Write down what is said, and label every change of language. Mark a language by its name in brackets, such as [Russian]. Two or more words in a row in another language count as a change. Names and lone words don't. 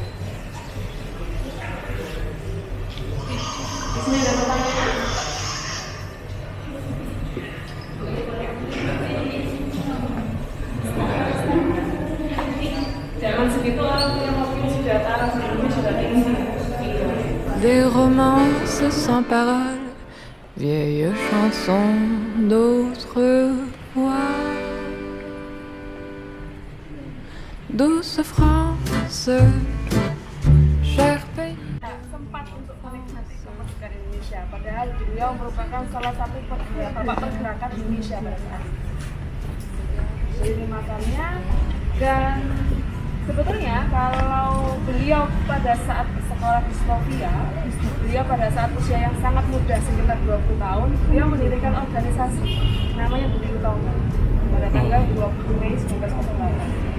[Indonesian] Di sini ada pertanyaan. Zaman segitu orang punya mobil sudah taraf sebelumnya sudah tinggi. [French] Des romances sans paroles, vieilles chansons d'autrefois. Douce France, cher pays. [Indonesian] Sempat untuk menikmati kemerdekaan Indonesia, padahal beliau merupakan salah satu bapak pergerakan Indonesia pada saat itu. Ini makamnya, dan sebetulnya kalau beliau pada saat sekolah di Sofia, beliau pada saat usia yang sangat muda, sekitar 20 tahun, beliau mendirikan organisasi namanya Budi Utomo pada tanggal 20 Mei 1908.